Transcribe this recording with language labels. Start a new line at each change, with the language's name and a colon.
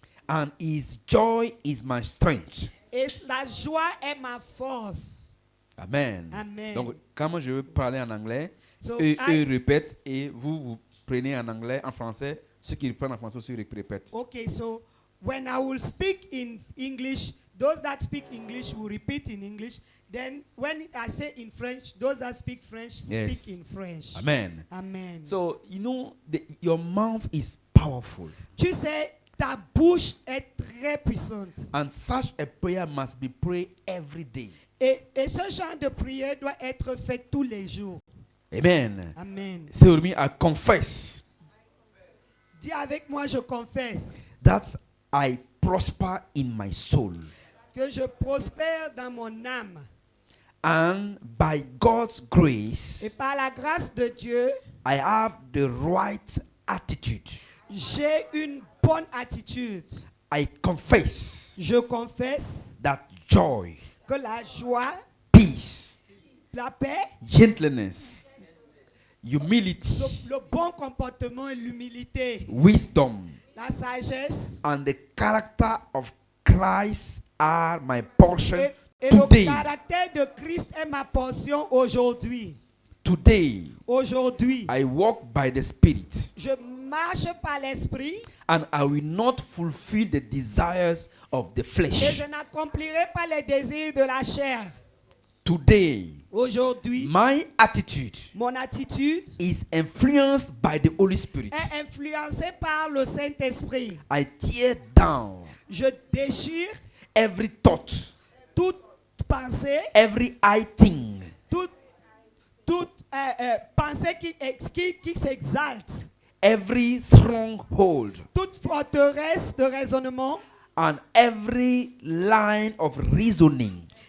English: And his joy is my strength.
French: Et la joie est ma force. Amen. Amen. Donc, quand moi je veux parler en anglais,
English: So
French: eux
English: I-
French: répètent et vous prenez en anglais, en français. Ceux qui reprennent en français aussi répètent.
English: Okay, so when I will speak in English, those that speak English will repeat in English. Then when I say in French, those that speak French Yes. speak in French. Amen. Amen. So, you know, your mouth is powerful.
French: Tu sais, ta bouche est très puissante.
English: And such a prayer must be prayed every day.
French: Et ce genre de prière doit être fait tous les jours. Amen. Amen.
English: Say with me, I confess
French: Dis avec moi, je confesse
English: that I prosper in my soul.
French: que je prospère dans mon âme.
English: And by God's grace,
French: Et par la grâce de Dieu,
English: I have the right attitude.
French: j'ai une bonne attitude.
English: I confess
French: Je confesse
English: that joy,
French: que la joie,
English: peace,
French: la paix,
English: gentleness, humility,
French: le bon comportement et l'humilité,
English: wisdom,
French: la sagesse
English: and the character of Christ are my portion
French: et le
English: today.
French: caractère de Christ est ma portion aujourd'hui.
English: Today,
French: Aujourd'hui,
English: I walk by the Spirit,
French: je marche par l'esprit
English: and I will not fulfill the desires of the
French: et
English: flesh.
French: je n'accomplirai pas les désirs de la chair.
English: Today,
French: Aujourd'hui,
English: my attitude
French: mon attitude
English: is influenced by the Holy Spirit.
French: est influencée par le Saint-Esprit.
English: I tear down
French: Je déchire
English: every thought,
French: toute pensée,
English: every high thing,
French: toute pensée qui s'exalte,
English: every stronghold,
French: toute forteresse de raisonnement
English: and every line of reasoning